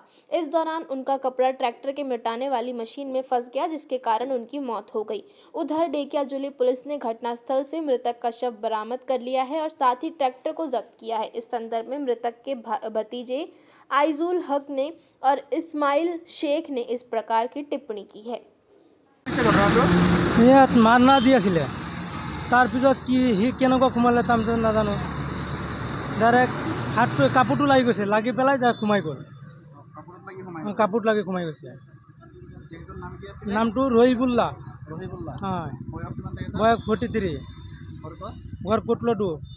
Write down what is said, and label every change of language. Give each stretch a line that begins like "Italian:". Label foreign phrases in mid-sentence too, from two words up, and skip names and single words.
Hindi: इस दौरान उनका कपड़ा ट्रैक्टर के मिटाने वाली मशीन में फंस गया, जिसके कारण उनकी मौत हो गई। उधर ढेकियाजुली पुलिस ने घटनास्थल से मृतक का शव बरामद कर लिया है और साथ ही ट्रैक्टर को जब्त किया है। इस संदर्भ में मृतक के भतीजे आइजुल हक ने और इस्माइल शेख ने इस प्रकार की टिप्पणी की है।
Assamese: ইয়াত মাৰনা দি আছিলে তাৰপিছত কি সি কেনেকুৱা সোমালে তাৰটো নাজানো ডাইৰেক্ট হাতটো কাপোৰটো লাগি গৈছে লাগি পেলাই ডাইৰেক্ট সোমাই গ'ল কাপোৰত লাগি সোমাই গৈছে নামটো ৰহিবুল্লা হয় বয়স 43 ঘৰ কুটলডু